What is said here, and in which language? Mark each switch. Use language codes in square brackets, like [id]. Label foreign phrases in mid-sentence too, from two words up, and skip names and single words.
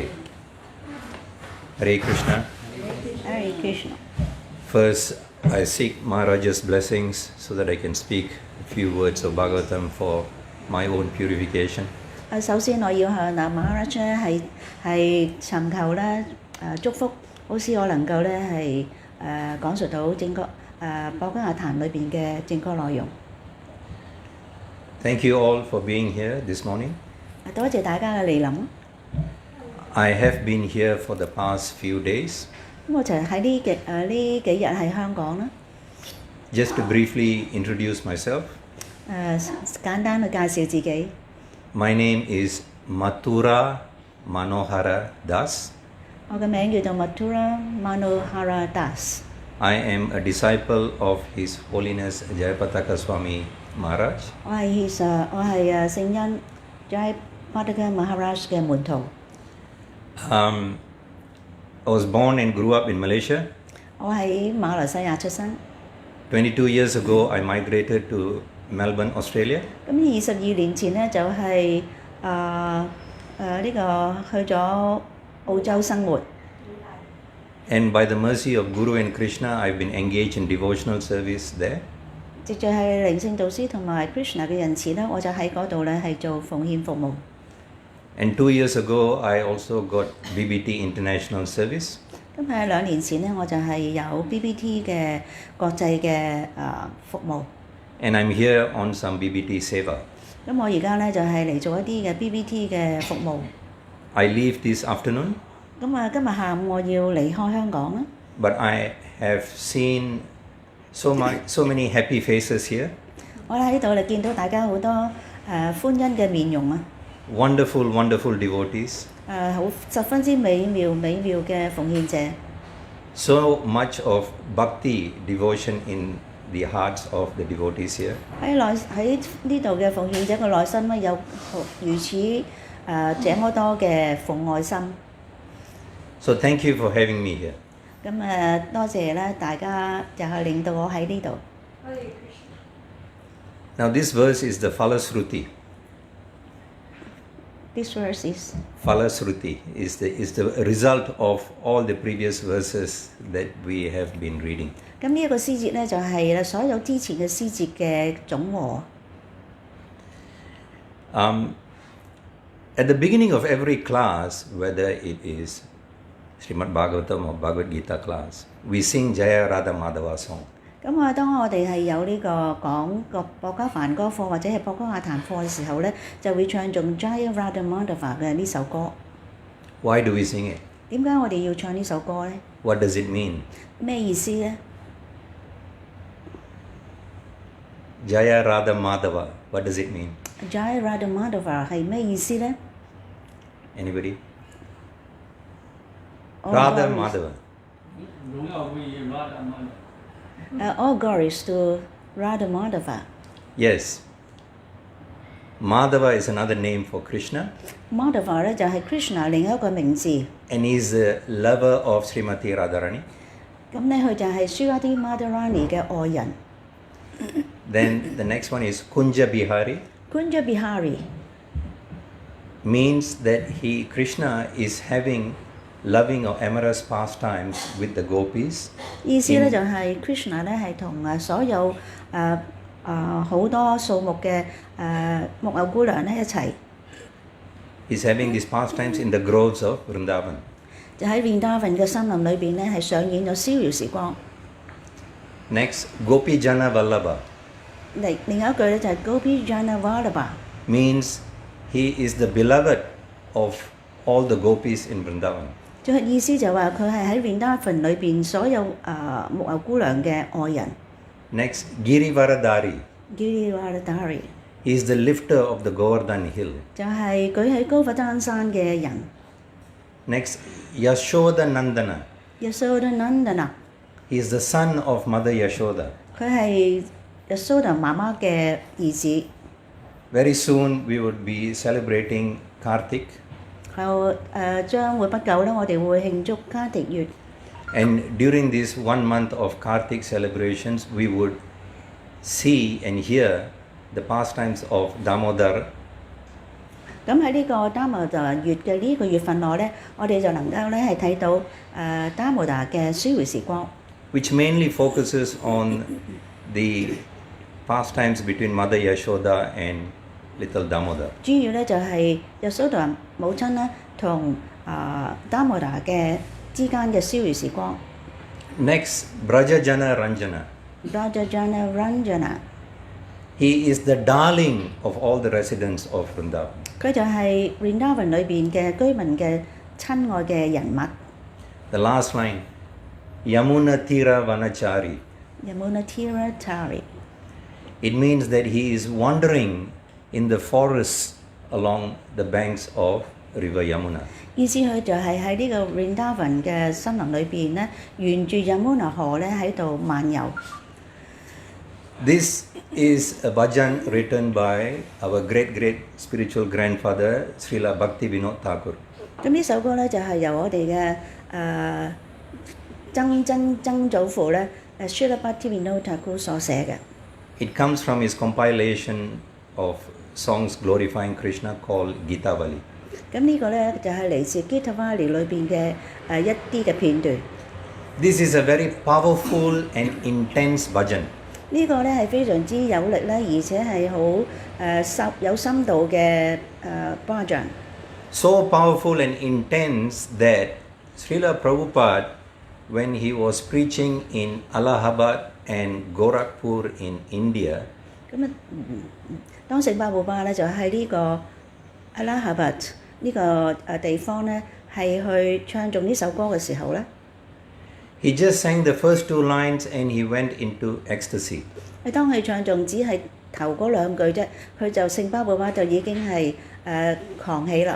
[en] Hare Krishna. Hare Krishna. First, I seek Maharaja's blessings so that I can speak a few words of Bhagavatam for my own purification. [yue] 首先我要向Maharaja 係尋求咧祝福，好使我能夠咧係講述到正確博加亞壇裏邊嘅正確內容。 [en] Thank you all for being here this morning. [yue] 多謝大家嘅嚟臨。 [en] I have been here for the past few days. [yue] 咁我就喺呢幾日喺香港啦。 [en] Just to briefly introduce myself. [yue] 簡單去介紹自己。 [en] My name is Mathura Monohara Das. [yue] 我嘅名叫做 Mathura Monohara Das。 [en] I am a disciple of His Holiness Jayapataka Swami Maharaj. [yue] 我係聖恩 Jayapataka Maharaj 嘅門徒。 [en] I was born and grew up in Malaysia. [yue] 我喺馬來西亞出生。 [en] 22 years ago, I migrated to Melbourne, Australia. [yue] 咁22年前咧就係去咗澳洲生活。 [en] And by the mercy of Guru and Krishna, I've been engaged in devotional service there. [yue] 藉著係靈性導師同埋 Krishna 嘅仁慈咧，我就喺嗰度咧係做奉獻服務。 [en] And 2 years ago, I also got BBT International Service. [yue] 咁喺2年前咧，我就係有 BBT 嘅國際嘅服務。 [en] And I'm here on some BBT Seva. [yue] 咁我而家咧就係嚟做一啲嘅 BBT 嘅服務。 [en] I leave this afternoon. [yue] 咁今日下午我要離開香港啦。 [en] But I have seen so many happy faces here. [yue] 我喺度見到大家好多歡欣嘅面容啊！ [en] Wonderful devotees. [yue] 十分之美妙嘅奉獻者。 [en] So much of bhakti devotion in the hearts of the devotees here. [yue] 喺呢度嘅奉獻者嘅內心咧有如此這麼多嘅奉愛心。 [en] So thank you for having me here. [yue] 咁多謝咧大家就係令到我喺呢度。 [en] Now this verse is the Falasruti. This verse is Falasruti is the result of all the previous verses that we have been reading. [yue] 咁呢一個詩節咧就係所有之前嘅詩節嘅總和。 [en] At the beginning of every class, whether it is Srimad Bhagavatam or Bhagavad Gita class, we sing Jaya Radha Madhava song. [yue] 當我哋係有呢個講個博家梵歌課或者係博家雅壇課嘅時候咧，就會唱頌 Jaya Radha Madhava 嘅呢首歌。 [en] Why do we sing it? [yue] 點解我哋要唱呢首歌咧？ [en] What does it mean? [yue] 咩意思咧？ [en] Jaya Radha Madhava. What does it mean? [yue] Jaya Radha Madhava 係咩意思咧 [en] Anybody? All Radha glories- Madhava. All glories to Radha Madhava. Yes. Madhava is another name for Krishna, [yue] Madhava 咧就係 Krishna 另一個名字。 [en] and he is the lover of Srimati Radharani. [yue] 咁咧佢就係 Srimati Radharani 嘅愛人。 [en] Then the next one is Kunja Bihari, Kunja Bihari means that Krishna is having loving or amorous pastimes with the gopis. [yue] 意思咧就係 Krishna 咧係同所有好多數目嘅木偶姑娘咧一齊， [en] He's having these pastimes in the groves of Vrindavan. [yue] 就喺 Vrindavan 嘅森林裏邊咧係上演咗逍遙時光。 [en] Next, Gopi Jana Vallabha, [yue] 另一句咧就係 Gopi Jana Vallabha， [en] means he is the beloved of all the gopis in Vrindavan. [yue] 就係意思就話佢係喺 Vrindavan 裏邊所有木偶姑娘嘅愛人。 [en] Next, Girivaradari, Girivaradari he is the lifter of the Govardhan hill. [yue] 就係舉起高佛丹山嘅人。 [en] Next, Yashoda Nandana, Yashodanandana， he is the son of Mother Yashoda. [yue] 佢係 Yashoda 媽媽嘅兒子。 [en] Very soon we would be celebrating Kartik, [yue] 後將會不久咧，我哋會慶祝卡迪月。 [en] and during this 1 month of Kartik celebrations, we would see and hear the pastimes of Damodar, [yue] 咁喺呢個 Damodar 月嘅呢個月份內咧，我哋就能夠咧係睇到Damodar 嘅逍遙時光， [en] which mainly focuses on the pastimes between Mother Yashoda and little Damodar. [yue] 主要咧就係 Yashoda 母親咧同Damodar 嘅之間嘅逍遙時光。 [en] Next, Brajajana Ranjana. Brajajana Ranjana， He is the darling of all the residents of Vrindavan. [yue] 佢就係 Vrindavan 裏邊嘅居民嘅親愛嘅人物。 [en] The last line, Yamuna Tira Vanachari. Yamunatira Tari， It means that he is wandering in the forests along the banks of River Yamuna. [yue] 意思佢就係喺呢個 Vrindavan 嘅森林裏邊咧，沿住 Yamuna 河咧喺度漫遊。 [en] This is a bhajan written by our great spiritual grandfather Srila Bhakti Vinod Thakur. [yue] 咁呢首歌咧就係由我哋嘅曾祖父咧 Srila Bhakti Vinod Thakur 所寫嘅。 [en] It comes from his compilation of songs glorifying Krishna called Gitavali. [yue] 咁呢個咧就係嚟自 Gitavali 裏邊嘅一啲嘅片段。 [en] This is a very powerful and intense bhajan. [yue] 呢個咧係非常之有力咧，而且係好有深度嘅巴掌。 [en] So powerful and intense that Srila Prabhupada, when he was preaching in Allahabad and Gorakhpur in India, [yue] 咁當聖巴布巴咧就喺呢個阿拉哈巴呢個地方咧，係去唱頌呢首歌嘅時候咧， [en] he just sang the first 2 lines and he went into ecstasy. [yue] 當佢唱頌只係頭嗰兩句啫，佢就聖巴布巴就已經係狂喜啦。